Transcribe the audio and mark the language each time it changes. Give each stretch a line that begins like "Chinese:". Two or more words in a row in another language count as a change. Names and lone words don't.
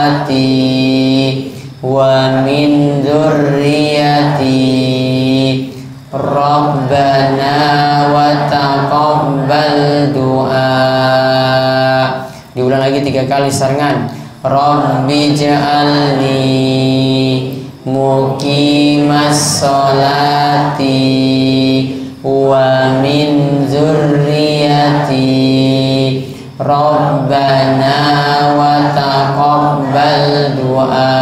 Arabic: ومن ذريتي ربنا وتقبل دعاء.
Indonesian: Diulang lagi 3 kali sarengan.
Arabic: رب اجعلني مقيم الصلاة ومن ذريتي ربنا وتقبل دعاء.